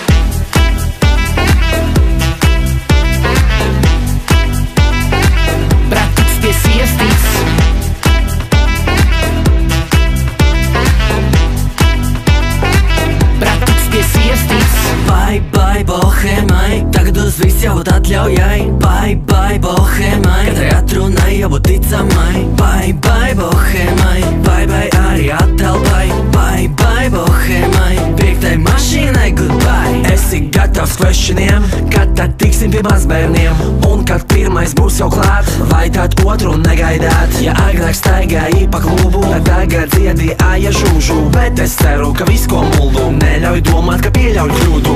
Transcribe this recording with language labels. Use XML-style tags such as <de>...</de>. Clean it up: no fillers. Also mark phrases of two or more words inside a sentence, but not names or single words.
<lv>Pratuks pie sirsnīgs. Pratuks pie sirsnīgs.</lv> <en>Bye, bye,</en> <lv>bohēmai, tagad uz visu jābūt atļaujai.</lv> <en>Bye, bye,</en> <lv>bohēmai, katrai atrunai jābūt ticamai.</lv> <en>Bye, bye, bohēmai, bye, bye,</en> <lv>arī atelpai.</lv> <en>Bye, bye,</en> <lv>bohēmai, piektai mašīnai goodbye. Esi gatavs questioniem, kad tad tiksim pie mazbērniem. Un kad pirmais būs jau klāt, vai tad otru negaidāt. Ja agrāk staigāji pa klubu, tad tagad dziedi aja žūžu. Bet es ceru, ka viss ko muldu, neļauj domāt, ka pieļauj kļūdu.</lv>